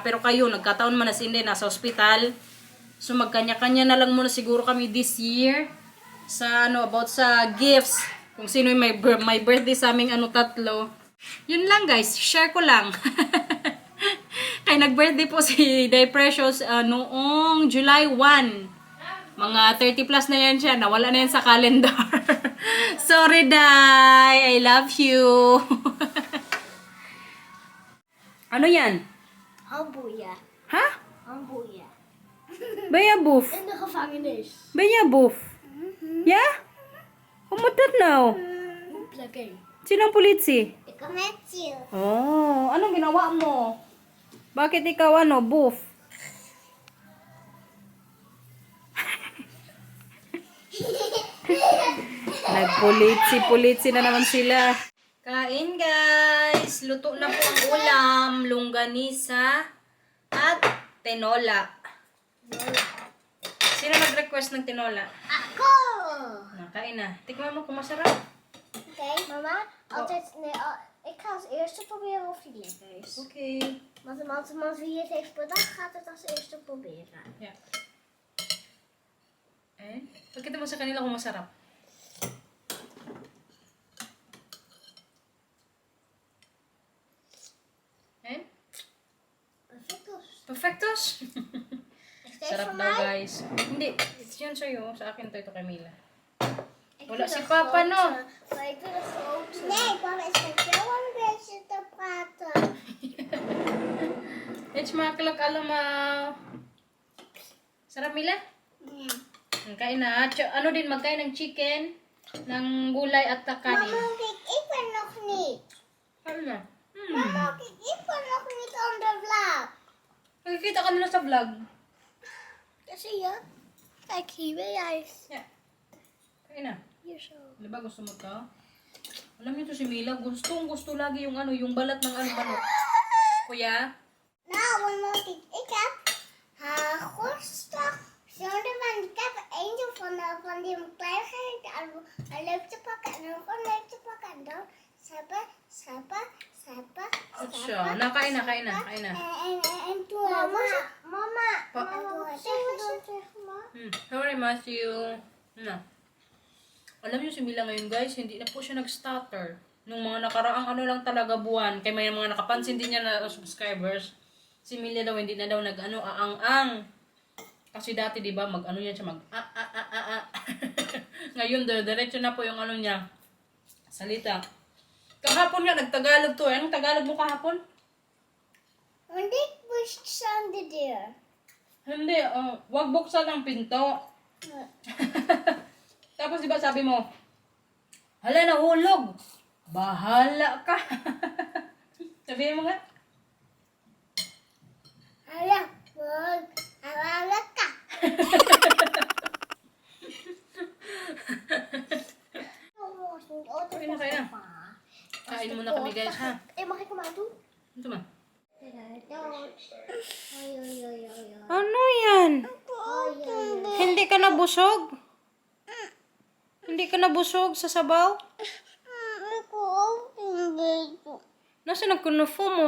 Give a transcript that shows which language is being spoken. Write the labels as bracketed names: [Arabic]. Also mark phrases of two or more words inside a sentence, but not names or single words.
[Filipino] Pero kayo, nagkataon man na si Inday nasa hospital. So magkanya-kanya na lang muna siguro kami [English] this year [Filipino] sa about sa gifts. Kung sino yung may birthday sa aming tatlo. Yun lang guys, share ko lang. Kaya nag-birthday po si Day Precious noong July 1. Mga 30 plus na yan siya, nawala na yan sa calendar. [English] Sorry Day, I love you. [Filipino] Ano yan? Hamburger. Ha? Hamburger. Bayaboof. [Dutch] In de gevangenis. Bayaboof. Yeah? Umutat now. Plugin. [Filipino] Sinong pulitsi? [Dutch] Ik kom met you. [Filipino] Oh, anong ginawa mo? Bakit ikaw boof? Nagpulitsi na naman sila. Kain guys! Luto na po ang ulam, longganisa at tinola. Sino nag-request ng tinola? Ako! Kain na. Tikman mo kung masarap. [Dutch] Oké, mama. Altijd, nee, ik ga als eerste proberen of die lekker is. Okay. Want wie het heeft bedacht, gaat het als eerste proberen. Yeah. [Filipino] Pagkita mo sa kanila kung masarap. Perfectos. Perfectos? [Dutch] Is deze [Filipino] Sarap [Dutch] voor [Filipino] daw [Dutch] mij? [Filipino] guys. Hindi, it's yun sa'yo. Sa akin to, ito Camila. [Dutch] Ik [Filipino] Wala [Dutch] wil [Filipino] si [Dutch] de [Filipino] papa, no? [Dutch] grote, Maar ik wil de grote. Nee, papa is met jou een beetje te praten. It's makalak allemaal. [Filipino] Sarap Mila? [Dutch] Ja. [Filipino] Kain na. Ano din, magkain ng chicken, ng gulay at kanin. [Dutch] Mama, kijk, ik ben nog niet. [Filipino] Ano na? [Dutch] Mama, kijk, ik ben nog niet on de vlog. [Filipino] Nakikita ka nila sa vlog. [Dutch] Zie je? Kijk, hier ben jij. [Filipino] Yeah. Kain na. [Dutch] Hier zo. [Filipino] Di ba gusto mo to? Alam niyo to si Mila, gusto lagi yung yung balat ng manok. Kuya? [Dutch] Nou, mama, kijk, ik heb hagelstok. Ik heb eentje van die kleinigheid en leuk te pakken en ook een leuk te pakken. En dan scheppen. [Filipino] Siya. Kain na. [Dutch] En toen... Mama. [Filipino] Sorry, Matthew. Alam niyo si Mila ngayon guys, hindi na po siya nag-stutter. Nung mga nakaraang lang talaga buwan, kaya may mga nakapansin din niya na subscribers, si Mila daw hindi na daw aang-ang. Kasi dati 'di ba, yan siya Ngayon diretso na po yung niya. Salita. Kahapon nga nagtagalog to. Anong Tagalog mo kahapon? Hindi buksan [Dutch] de deur. [Filipino] Hindi, wag buksan ang pinto. Tapos 'di ba sabi mo, hala nahulog. Bahala ka. Sabi mo nga. Hala, wag. Awala ka. Kain muna kami guys ha. [Dutch] Mag ik hem aan doen? [Filipino] Ito ma. Oy. Ano yan? Hindi ka nabusog? Hindi ka nabusog sa sabaw? Nasaan ang kunufo mo?